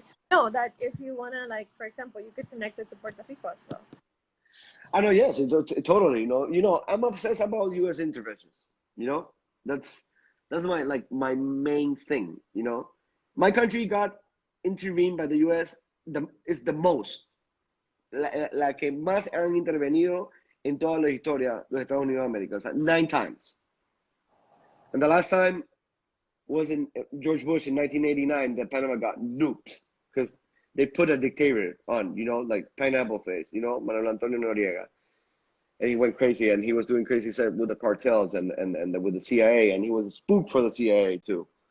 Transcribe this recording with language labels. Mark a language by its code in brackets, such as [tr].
[en] No, that if you wanna, like, for example, you could connect it to Puerto Rico as well. I know, yes, totally. You know, I'm obsessed about U.S. interventions. You know, that's my main thing. You know, my country got intervened by the U.S. is the most, [es] la que más han intervenido en toda la historia de los Estados Unidos de América, o sea, [en] 9 times. And the last time was in George Bush in 1989 that Panama got nuked because they put a dictator on, you know, like Pineapple Face, you know, Manuel Antonio Noriega. And he went crazy, and he was doing crazy stuff with the cartels and with the CIA, and he was spooked for the CIA too.